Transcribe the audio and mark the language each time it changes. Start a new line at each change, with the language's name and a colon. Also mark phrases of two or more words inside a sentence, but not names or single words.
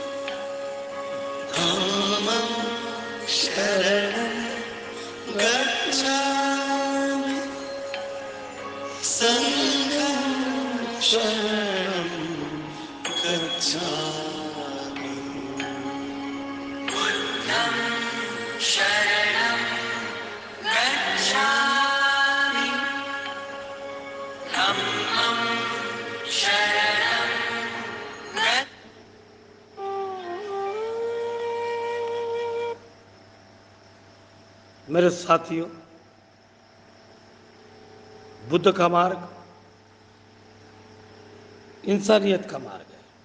Pali: धम्मं शरणं गच्छामि संघं शरणं गच्छामि बुद्धं शरणं गच्छामि धम्मं शरणं
Hindi: मेरे साथियों, बुद्ध का मार्ग इंसानियत का मार्ग है।